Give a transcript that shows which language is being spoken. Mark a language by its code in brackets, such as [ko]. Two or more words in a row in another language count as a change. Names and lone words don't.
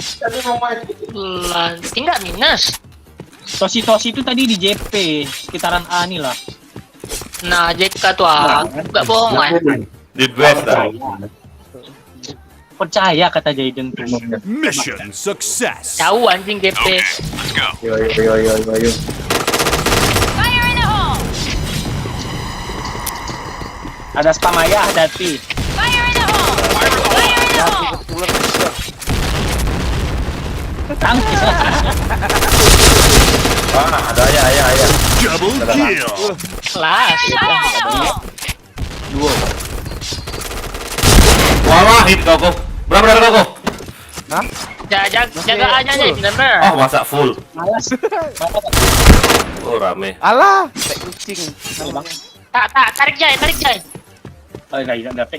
[id] Tinggal minus. Tosi itu tadi di JP sekitaran A nih lah. Nah, JK tuh nggak bohong kan? Di best dah. Percaya kata Jaden tuh. [en] Mission success. [id] Jauh anjing GP. [en] Let's go. Yo. Fire in the hole! [id] Ada Spamaya, hati-hati. [en] Fire in the hole! Fire in the hole! [id] Tangkis lah. Ada ayah. [en] Double kill. [id] Kelas. [en] Fire in the hole! [id] Wah, hit kau. Berapa kau? Jaga aja nih, bener. Oh, masa full. Malas. Oh, rame. Alah, kayak kucing. Tarik Jay. Oh, enggak dapet.